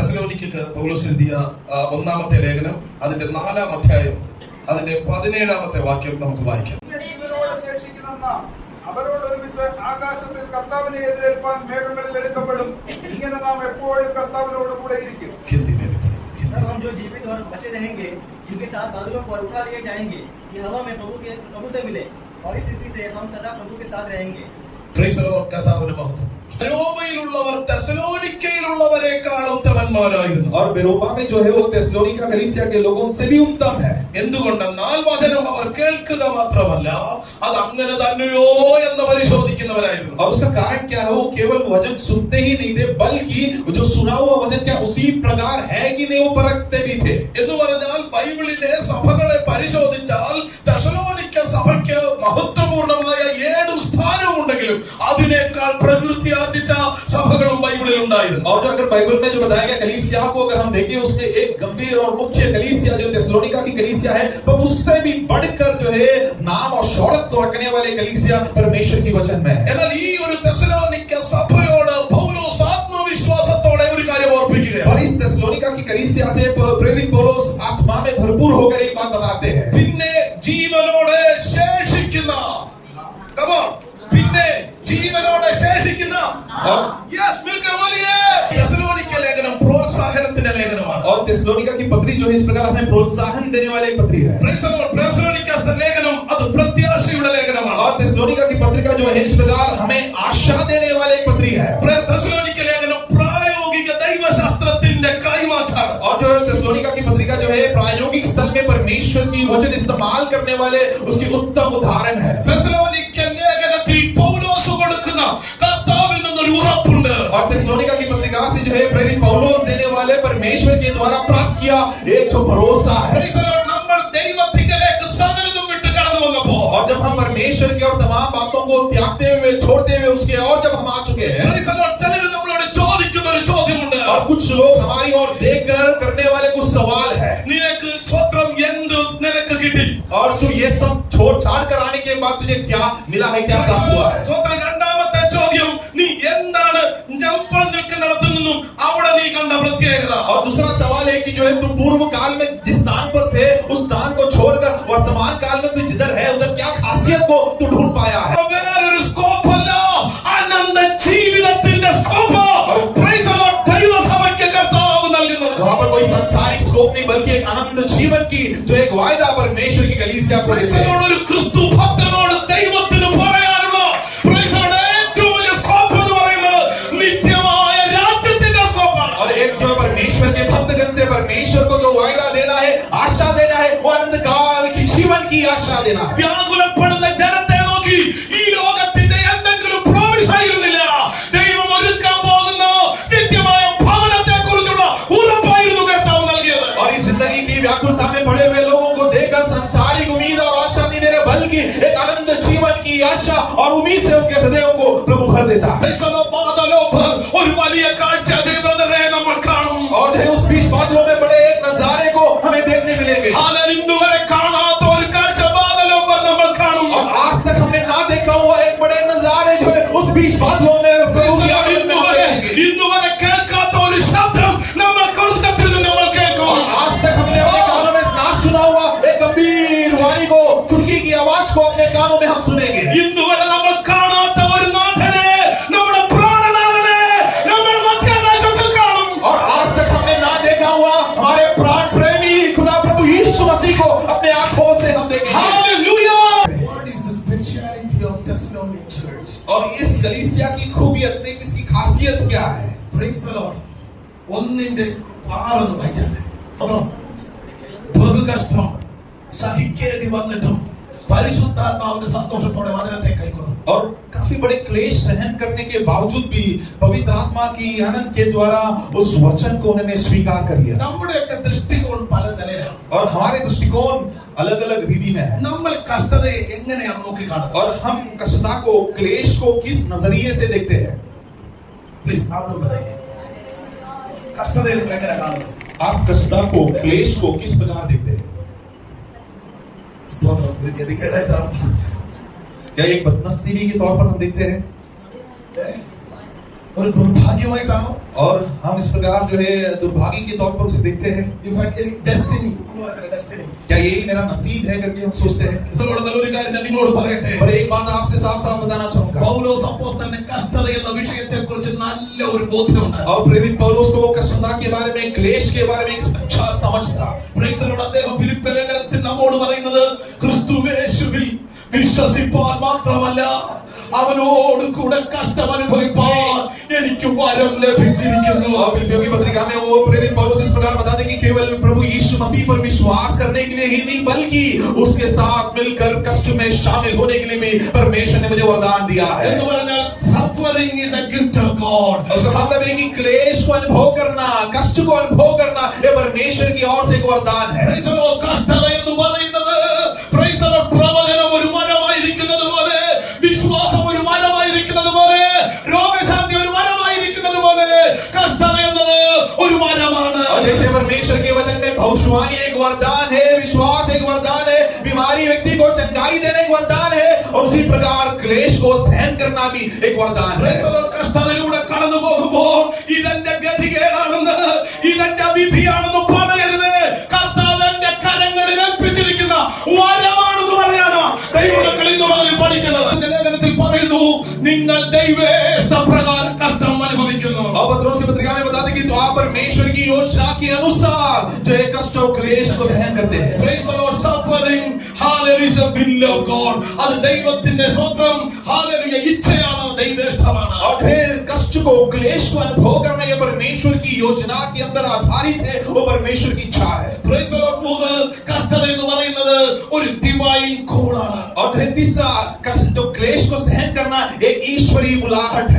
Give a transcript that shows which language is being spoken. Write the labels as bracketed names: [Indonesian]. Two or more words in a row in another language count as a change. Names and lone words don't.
[Malayalam] തെസ്സലോനിക്കർക്ക് പൗലോസ് എഴുതിയ ഒന്നാമത്തെ ലേഖനം അതിന്റെ 4-ാം അധ്യായം അതിന്റെ 17-ാമത്തെ വാക്യം നമുക്ക് വായിക്കാം. അവരോട് ഒരുമിച്ച് ആകാശത്തിൽ കർത്താവിനെ എതിരേൽപ്പാൻ മേഘങ്ങളിൽ എടുക്കപ്പെടും. ഇങ്ങനെ നാം എപ്പോഴും കർത്താവിനോട് കൂടെ ഇരിക്കും. [Hindi] हम जो जीवित और बचे रहेंगे उनके साथ बादलों पर उठा लिए जाएंगे कि हवा में प्रभु से मिले और इस स्थिति से हम सदा प्रभु के साथ रहेंगे. [Malayalam] കർത്താവിന്റെ മഹത്വം. ബെരോബയിലുള്ളവർ തെസ്സലോനിക്കയിലുള്ളവരെക്കാൾ ഉത്തമന്മാരായിരുന്നു. [Hindi] और बेरोबा में जो है वो तेस्सलोनिका कलीसिया के लोगों से भी उत्तम है. [Malayalam] എന്തുകൊണ്ടെന്നാൽ വചനം അവർ കേൾക്കുക മാത്രമല്ല അത് അങ്ങനെ തന്നെയോ എന്ന് പരിശോധിക്കുന്നവരായിരുന്നു. [Hindi] और उसका कारण क्या है? वो केवल वचन सुनते ही नहीं थे बल्कि जो सुना हुआ वचन क्या उसी प्रकार है कि नहीं वो परखते भी थे. [Malayalam] എന്ന് പറഞ്ഞാൽ ബൈബിളിലെ സഭകളെ പരിശോധിച്ചാൽ തെസ്സലോനിക്ക സഭയ്ക്ക് മഹത്വപൂർണമായ 7 സ്ഥാനവും ഉണ്ടെങ്കിലും അതിനേക്കാൾ പ്രകൃതി ആർജിച്ച സഭകളും ബൈബിളിൽ ഉണ്ടായിരുന്നു. [Hindi] और जो अगर बाइबल में जो बताया गया कलीसिया को अगर हम देखें उसमें एक गंभीर और मुख्य कलीसिया जो तेस्सलोनिका की कलीसिया है तो उससे भी बढ़कर जो है नाम और शौहरत को रखने वाले कलीसिया परमेश्वर की वचन में है. [Malayalam] എന്നാൽ ഈ ഒരു തെസ്സലോനിക്ക സഭയോട് പൗലോസ് ആത്മവിശ്വാസത്തോടെ ഒരു കാര്യം ഓർപ്പിക്കുകയാണ്. [Hindi] और इस तेस्सलोनिका की कलीसिया से प्रेरित पौलुस आत्मा में भरपूर होकर एक बात बताते हैं. [Malayalam] പിന്നെ ജീവനോടെ ശേഷിക്കുന്ന പിന്നെ ജീവനോടെ ശേഷിക്കുന്ന തെസ്സലോനിക്ക ലേഖനം പ്രോത്സാഹനത്തിന്റെ ലേഖനമാണ്. [Hindi] और तेस्सलोनिका की पत्री जो है इस प्रकार हमें प्रोत्साहन देने वाली एक पत्री है. [Malayalam] തെസ്സലോനിക്ക ലേഖനം അത് പ്രത്യാശയുടെ ലേഖനമാണ്. [Hindi] और तेस्सलोनिका की पत्रिका जो है इस प्रकार हमें आशा देने वाली एक पत्री है. [Malayalam] തെസ്സലോനിക്ക ലേഖനം പ്രായോഗിക ദൈവശാസ്ത്രത്തിന്റെ കൈമാറ്റാണ്. [Hindi] और जो तेस्सलोनिका की पत्रिका जो है प्रायोगिक स्थल में परमेश्वर की वचन इस्तेमाल करने वाले उसकी उत्तम उदाहरण है. [Malayalam] തെസ്സലോനിക്ക ലേഖനത്തിൽ പൗലോസ് കൊടുക്കുന്ന കർത്താവിൽ നിന്നൊരു ഉറപ്പുണ്ട്. [Hindi] और तेस्सलोनिका की पत्रिका से जो है प्रेरित पौलुस देने वाले परमेश्वर के द्वारा प्राप्त किया एक जो भरोसा है. [Malayalam] നമ്മൾ ദൈവത്തിലേക്ക് സകലതും വിട്ട് കടന്നു വന്നപ്പോൾ [Hindi] और जब हम परमेश्वर की और तमाम बातों को त्यागते हुए छोड़ते हुए उसके और जब हम आ चुके हैं [Malayalam] ചിലർ നമ്മളോട് ചോദിക്കുന്ന ഒരു ചോദ്യമുണ്ട്. [Hindi] और कुछ लोग हमारी ओर देखकर करने वाले कुछ सवाल है. [Malayalam] നിനക്ക് സ്വത്രം എന്ത് നിനക്ക് കിട്ടി? [Hindi] और तू ये सब छोड़ छाड़ कर आने के बाद तुझे क्या मिला है, क्या प्राप्त हुआ है? [Malayalam] സ്വത്രം രണ്ടാമത്തെ ചോദ്യം നീ എന്താണ് നമ്മൾ നിൽക്കുന്നിടത്തു നിന്നും അവിടെ നീ കണ്ട പ്രത്യേകത? [Hindi] और दूसरा सवाल है कि जो है तू पूर्व काल में जिस स्थान पर थे उस स्थान को छोड़कर वर्तमान काल में तू जिधर है उधर क्या खासियत को तू ढूंढ पाया है? [Malayalam] വേറൊരു സ്കോപ്പല്ല, അനന്ത ജീവിതത്തിന്റെ സ്കോപ്പ് ദൈവസഭയ്ക്ക് കർത്താവ് നൽകുന്നത്. [Hindi] वहाँ पर कोई सांसारिक स्कोप नहीं बल्कि एक अनंत जीवन की जो एक वायदा परमेश्वर की कलीसिया को देते हैं. [Malayalam] ഒരു ക്രിസ്തു ഭക്തനോട് ദൈവത്തിന് പറയാനുള്ള ഏറ്റവും വലിയ സ്കോപ്പ് എന്ന് പറയുന്നത് നിത്യമായ രാജ്യത്തിന്റെ സ്കോപ്പാണ്. [Hindi] और एक जो परमेश्वर के भक्तगण से परमेश्वर को जो वायदा देना है, आशा देना है, वो अनंत काल की जीवन की आशा देना है. [Malayalam] വ്യാകുലപ്പെടുന്ന ജനത്തെ നോക്കി ഈ ലോകത്തിന്റെ എന്തെങ്കിലും പ്രോമിസ് ആയിരുന്നില്ല. ദൈവം ഒരുക്കാൻ പോകുന്ന നിത്യമായ ഭവനത്തെ കുറിച്ചുള്ള ഉറപ്പായിരുന്നു കർത്താവ് നൽകിയത്. [Hindi] और इस जिंदगी की व्याकुलता में पड़े हुए लोगों को देखकर संसारिक उम्मीद और आशा नहीं दे रहे बल्कि एक अनंत जीवन की आशा और उम्मीद से उनके हृदयों को प्रभु भर देता है. [Malayalam] ഒരു വലിയ കാഴ്ച ദൈവത്തെ നമ്മൾ കാണും. [Hindi] और उस बीच बादलों में बड़े एक नजारे को हमें देखने मिलेंगे. [Malayalam] ഇന്നുവരെ കാണാത്ത ഒരു കാഴ്ച ബാദലോപർ നമ്മൾ കാണും. [Hindi] और आज तक हमने ना देखा हुआ एक बड़े नजारे जो है उस बीच बादलों में प्रभु की आगमन में हम देखेंगे. [Malayalam] ഇന്നുവരെ കേൾക്കാത്ത ഒരു ശബ്ദം നമ്മൾ കോൺസെപ്റ്റിൽ നിന്ന് നമ്മൾ കേൾക്കും. [Hindi] और आज तक हमने अपने कानों में ना सुना हुआ एक गंभीर वाणी को, तुर्की की आवाज को अपने कानों में हम सुनेंगे. [Malayalam] ഇന്നുവരെ നമ്മൾ കാണാത്ത ഒരു നാഥനെ നമ്മുടെ പ്രാണനാഥനെ നമ്മൾ മധ്യാകാശത്തിൽ കാണും. [Hindi] और आज तक हमने ना देखा हुआ हमारे प्राण प्रेमी खुदा प्रभु यीशु मसीह को अपने आंखों से हम देखेंगे. [English] Hallelujah. What is the spirituality of Thessalonian church? [Hindi] और इस कलीसिया की खूबियत में इसकी खासियत क्या है? [English] Praise the Lord. [Malayalam] ഒന്നിന്റെ 6 വായിച്ചാൽ ബഹുകഷ്ടം സഹിക്കേണ്ടി വന്നിട്ടും പരിശുദ്ധാത്മാവിന്റെ സന്തോഷത്തോടെ വചനത്തെ കൈക്കൊള്ളും. [Hindi] और काफी बड़े क्लेश सहन करने के बावजूद भी पवित्र आत्मा की आनंद के द्वारा उस वचन को उन्होंने स्वीकार कर लिया. [Malayalam] നമ്മുടെയൊക്കെ ദൃഷ്ടികോൺ പല നിലയിലാണ്. [Hindi] और हमारे दृष्टिकोण अलग अलग रीति में है. [Malayalam] നമ്മൾ കഷ്ടതയെ എങ്ങനെയാണ് നോക്കി കാണുന്നത്? [Hindi] और हम कष्टता को, क्लेश को किस नजरिए से देखते हैं? प्लीज आप लोग बताइए, [Malayalam] കഷ്ടതയെ നിങ്ങൾ എങ്ങനെ കാണുന്നത്? [Hindi] आप कष्टता को, क्लेश को किस प्रकार देखते हैं? [Malayalam] സ്തോത്രം. ഒരു ഗതികേടായിട്ടാണ്, [Hindi] क्या एक बदनसीबी के तौर पर हम देखते हैं? [Malayalam] ഒരു ദുർഭാഗ്യമായിട്ടാണോ? [Hindi] और हम इस प्रकार जो है दुर्भाग्य के तौर पर उसे देखते हैं। [English] You find any destiny. Destiny. [Hindi] क्या यही मेरा नसीब है करके हम सोचते हैं। [Malayalam] ക്രിസ്തുവിനോട് നല്ലൊരു കാര്യം ഞാൻ നിങ്ങളോട് പറയട്ടെ. [Hindi] पर एक बात आपसे साफ साफ बताना चाहूंगा। [Malayalam] പൗലോസ് അപ്പോസ്തലന് കഷ്ടത എന്ന വിഷയത്തെക്കുറിച്ച് നല്ല ഒരു ബോധ്യമുണ്ട്. [Hindi] और प्रेरित पौलुस को कष्टता के बारे में, क्लेश के बारे में एक अच्छा समझ था। [English] Praise the Lord. [Malayalam] അദ്ദേഹം ഫിലിപ്പി ലേഖനത്തിൽ നമ്മോട് പറയുന്നത് ക്രിസ്തുയേശുവിൽ വിശ്വസിപ്പാൻ മാത്രമല്ല അവനോട് കൂടെ കഷ്ടം അനുഭവിപ്പാൻ എനിക്ക് വരം ലഭിച്ചിരിക്കുന്നു. [Hindi] और फिलिपियों की पत्रिका में वो प्रेरित पौलुस इस प्रकार बताते कि केवल प्रभु यीशु मसीह पर विश्वास करने के लिए ही नहीं बल्कि उसके साथ मिलकर कष्ट में शामिल होने के लिए भी परमेश्वर ने मुझे वरदान दिया है। [Malayalam] എന്ന് പറഞ്ഞാൽ [English] suffering is a gift of God. [Hindi] उसका मतलब है कि क्लेश को अनुभव करना, कष्ट को अनुभव करना ये परमेश्वर की ओर से एक वरदान है। [English] Praise the Lord. [Malayalam] കഷ്ടത എന്ന് പറയുന്നത് [English] Praise the Lord [Malayalam] പ്രവചനം ഒരു വരമായിരിക്കുന്നത് പോലെ, വിശ്വാസം ഒരു വരമായിരിക്കുന്നത് പോലെ, രോഗശാന്തി ഒരു വരമായിരിക്കുന്നത് പോലെ കഷ്ടത എന്നത് ഒരു വരമാണ്. [Hindi] और जैसे परमेश्वर के वचन में भविष्यवाणी एक वरदान है, विश्वास एक वरदान है, बीमारी व्यक्ति को चंगाई देने एक वरदान है, और उसी प्रकार क्लेश को सहन करना भी एक वरदान है। [English] Praise the Lord. [Malayalam] കഷ്ടതയിലൂടെ കടന്നു പോകുമ്പോൾ ഇതെന്റെ ഗതികേടാണെന്ന്, ഇതെന്റെ വിധിയാണെന്ന് പറയരുത്. കർത്താവ് എന്റെ കരങ്ങളിൽ ഏൽപ്പിച്ചിരിക്കുന്ന വരമാണെന്ന് പറയാനോ ദൈവമക്കളിൽ നിന്ന് പഠിക്കുന്നത്. ലേഖനത്തിൽ പറയുന്നു നിങ്ങൾ ദൈവേഷ്ടപ്രകാരം കഷ്ടം അനുഭവിക്കുന്നു. [Hindi] और पत्रोस की पत्रिका में बताते कि तो आप परमेश्वर की योजना के अनुसार जो है कष्ट और क्लेश को सहन करते हैं। [English] Praise the Lord. Suffering, hallelujah, is a will of God. [Malayalam] അത് ദൈവത്തിന്റെ സ്വന്തം hallelujah ഇച്ഛയാണ്, ദൈവേഷ്ടമാണ്. [Hindi] और फिर कष्ट को, क्लेश को अनुभव करना ये परमेश्वर की योजना के अंदर आधारित है, वो परमेश्वर की इच्छा है। [English] Praise the Lord. [Malayalam] മൂന്ന്, കഷ്ടത എന്ന് പറയുന്നത് ഒരു [English] divine callആണ്. [Hindi] और फिर तीसरा, कष्ट जो क्लेश को सहन करना एक ईश्वरीय बुलाहट है।